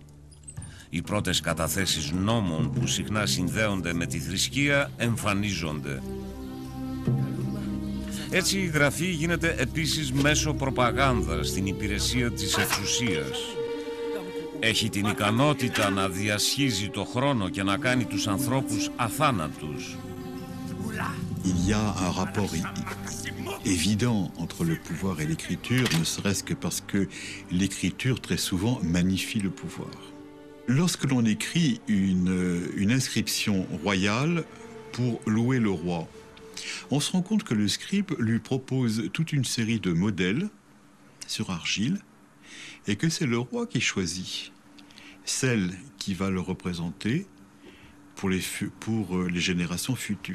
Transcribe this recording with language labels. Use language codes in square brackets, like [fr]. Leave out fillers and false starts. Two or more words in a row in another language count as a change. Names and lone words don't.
[el] Οι πρώτες καταθέσεις νόμων που συχνά συνδέονται με τη θρησκεία εμφανίζονται. Έτσι η γραφή γίνεται επίσης μέσο προπαγάνδας στην υπηρεσία της εξουσίας. Έχει την ικανότητα να διασχίζει το χρόνο και να κάνει τους ανθρώπους αθάνατους. [fr] Il y a un rapport évident entre le pouvoir et l'écriture, ne serait-ce que parce que l'écriture très souvent magnifie le pouvoir. Lorsque l'on écrit une inscription royale pour louer le roi, on se rend compte que le scribe lui propose toute une série de modèles sur argile et que c'est le roi qui choisit celle qui va le représenter pour les générations futures.